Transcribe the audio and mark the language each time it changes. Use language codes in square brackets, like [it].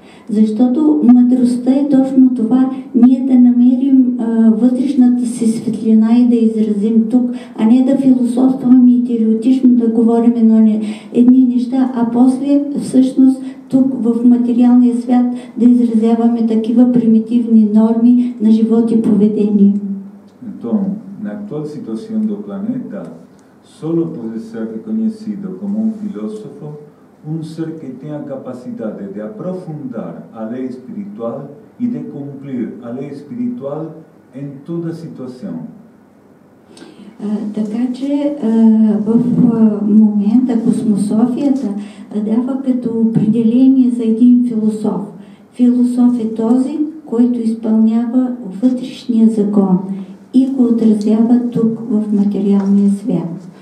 [bg] Защото мъдростта е точно това, ние да намерим вътрешната си светлина и да изразим тук, а не да философстваме и теоретично да говорим едни неща, а после всъщност тук в материалния свят да изразяваме такива примитивни норми на живот и поведение. [pt] Então, na atual situação do planeta, solo pode ser reconhecido como um filósofo ser que tem a capacidade de aprofundar a lei espiritual e de cumprir a lei espiritual em toda situação. [bg] Така че в момента космософията дава като определение за един философ. Философ е този, който изпълнява вътрешния закон и го отразява тук в материалния свят.